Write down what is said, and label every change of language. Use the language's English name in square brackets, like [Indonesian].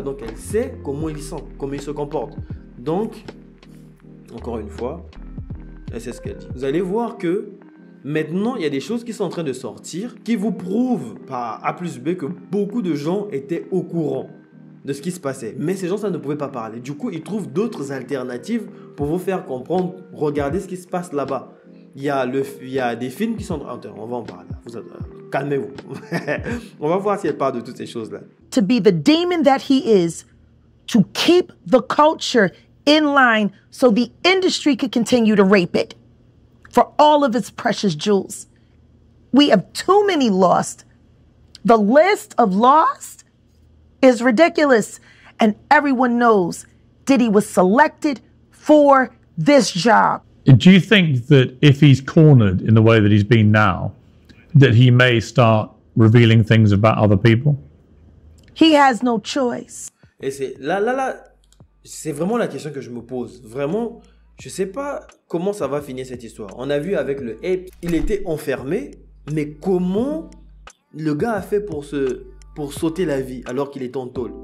[French] Donc elle sait comment ils sont, comment ils se comportent. Donc, encore une fois, elle sait ce qu'elle dit. Vous allez voir que maintenant, il y a des choses qui sont en train de sortir qui vous prouvent par A plus B que beaucoup de gens étaient au courant de ce qui se passait. Mais ces gens-là ne pouvaient pas parler. Du coup, ils trouvent d'autres alternatives pour vous faire comprendre. Regardez ce qui se passe là-bas. Il y a des films qui sont... On va en parler. Calmez-vous. On va voir si elle parle de toutes ces choses-là. [English] To be the demon that he is, to keep the culture in line so the industry could continue to rape it for all of its precious jewels. We have too many lost. The list of lost is ridiculous. And everyone knows Diddy was selected for this job. Do you think that if he's cornered in the way that he's been now, that he may start revealing things about other people? He has no choice. [French] Et c'est là, c'est vraiment la question que je me pose. Vraiment, je sais pas comment ça va finir cette histoire. On a vu avec le Ape, il était enfermé, mais comment le gars a fait pour sauter la vie alors qu'il était en tôle?